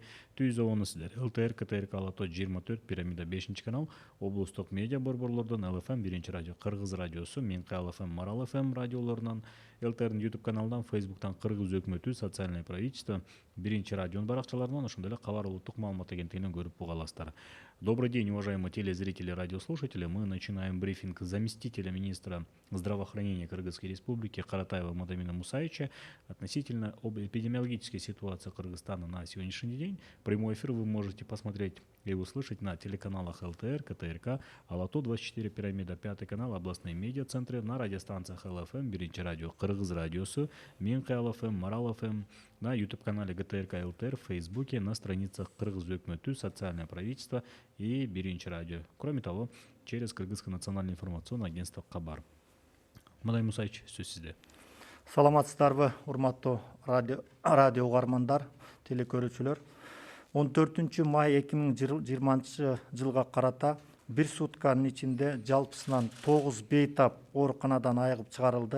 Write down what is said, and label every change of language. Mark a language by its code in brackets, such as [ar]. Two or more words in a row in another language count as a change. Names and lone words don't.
[ky] Түзүүнү сиздер ЛТР, КТРК, Алато 24, Пирамида 5 канал, облустук медиа борборлордон ЛФМ 1 радио, Кыргыз радиосу, Минкай ЛФМ, Марал ФМ радиолорунан, ЛТРдин YouTube каналынан, Facebooктан Кыргыз өкмөтү, социальное правительство, 1 радионун баракчаларынан, ошондой эле Кабар улуттук маалымат агенттигинен көрүп уга аласыздар. [ru] Добрый день, уважаемые телезрители и радиослушатели. Мы начинаем брифинг заместителя министра здравоохранения Кыргызской Республики Каратаева Мадамина Мусаевича относительно об эпидемиологической ситуации Кыргызстана на сегодняшний день. Прямой эфир вы можете посмотреть и услышать на телеканалах ЛТР, КТРК, Алато 24, Пирамида 5 канал, областные медиа-центры, на радиостанциях ЛФМ, 1 радио, Кыргыз радиосу, Минкай ЛФМ, Марал ФМ, на YouTube-канале ГТРК ЛТР, в Фейсбуке, на страницах Кыргыз өкмөтү, социальное правительство и 1 радио. Кроме того, через Кыргызское национальное информационное агентство Кабар. [ky] Мадамин Мусаевич, сөз сизде. Саламатсыздарбы, урматтуу радио угармандар, телекөрүүчүлөр. 14 май 2020 жылга карата бир сутканын ичинде жалпысынан 9 бейтап ооруканадан айыгып чыгарылды.